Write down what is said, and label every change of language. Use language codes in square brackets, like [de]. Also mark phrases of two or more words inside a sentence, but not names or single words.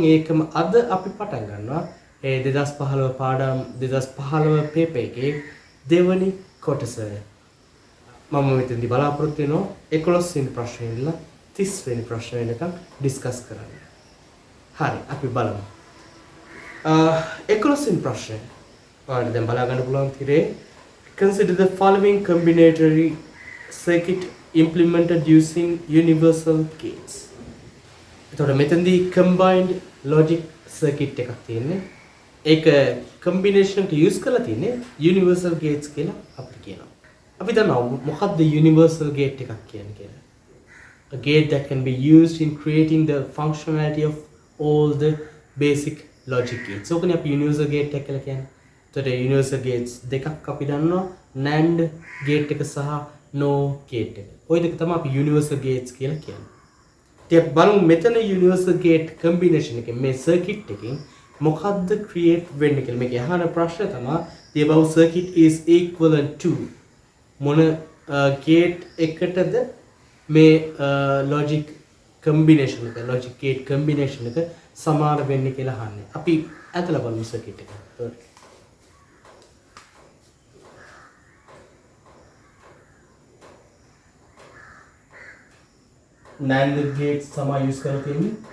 [si] ඒකම අද අපි පටන් ගන්නවා. ඒ 2015 පාඩම් 2015 paper එකේ දෙවනි කොටස. මම මෙතනදී බලාපොරොත්තු වෙනවා 11 වෙනි ප්‍රශ්නේ ඉඳලා 30 වෙනි ප්‍රශ්න වෙනකම් ඩිස්කස් කරන්න. හරි අපි බලමු. 11 වෙනි ප්‍රශ්නේ. ඔයාලට දැන් බලා ගන්න පුළුවන් තිරේ. [en] Consider the following combinatory circuit implemented using universal gates. [si] එතකොට මෙතනදී [en] combined logic circuit [si] එකක් තියෙන්නේ. ඒක combination එක use කරලා තියෙන්නේ [en] universal gates [si] කියලා අපිට කියනවා. අපි දන්නවා මොකක්ද [en] universal gate [si] එකක් කියන්නේ කියලා. [en] A gate that can be used in creating the functionality of all the basic logic gates. [si] ඕකනේ අපි [en] universal gate [si] එක කියලා කියන්නේ. එතකොට [en] universal gates [si] දෙකක් අපි දන්නවා [en] NAND gate [si] එක සහ [en] NOR gate [si] එක. ওই දෙක තමයි අපි [en] universal gates [si] කියලා කියන්නේ. ඉතින් බලමු මෙතන [en] universal gate combination [si] එකෙන් මේ circuit එකෙන් මොකද්ද create වෙන්නේ කියලා. මේක අහන ප්‍රශ්න තමයි [en] the above circuit is equivalent to [si] මොන gate එකටද මේ [en] logic combination [si] එක [en] logic gate combination [si] එක සමාන වෙන්නේ කියලා අහන්නේ. අපි ඇදලා බලමු circuit එක. [en] NAND gates [si] තමයි use කරලා තියෙන්නේ.